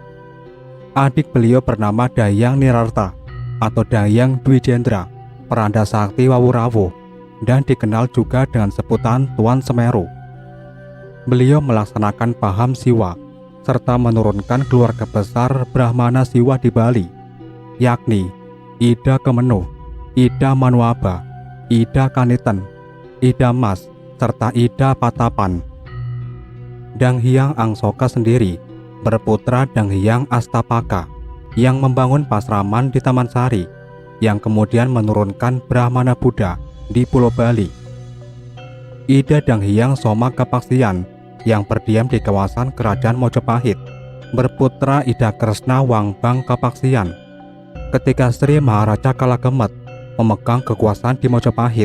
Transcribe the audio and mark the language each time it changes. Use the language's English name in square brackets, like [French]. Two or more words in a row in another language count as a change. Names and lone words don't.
[Indonesian] Adik beliau bernama Dahyang Nirarta atau Dahyang Dwijendra, peranda sakti Wawurawu, dan dikenal juga dengan sebutan Tuan Semeru. Beliau melaksanakan paham Siwa serta menurunkan keluarga besar Brahmana Siwa di Bali, yakni Ida Kemenuh, Ida Manuaba, Ida Kaniten, Ida Mas, serta Ida Patapan. Dahyang Angsoka sendiri berputra Dahyang Astapaka yang membangun pasraman di Taman Sari, yang kemudian menurunkan Brahmana Buddha di Pulau Bali. Ida Dahyang Soma Kapaksian yang berdiam di kawasan kerajaan Mojopahit berputra Ida Kresna Wangbang Kapaksian ketika Sri Maharaja Kalagemet memegang kekuasaan di Mojopahit.